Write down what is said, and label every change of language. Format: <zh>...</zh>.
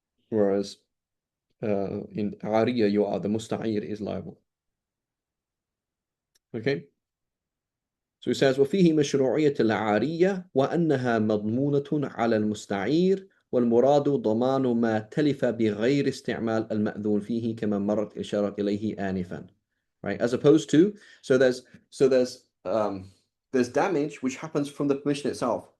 <en>Whereas in ariya, the musta'ir is liable. Okay.</en> <ar>So he says, وفيه مشروعية العارية وأنها مضمونة على المستعير والمراد ضمان ما تلف بغير استعمال المأذون فيه كما مرت إشارة إليه آنفا.</ar> <en>right? As opposed to, so there's so there's damage which happens from the permission itself.</en>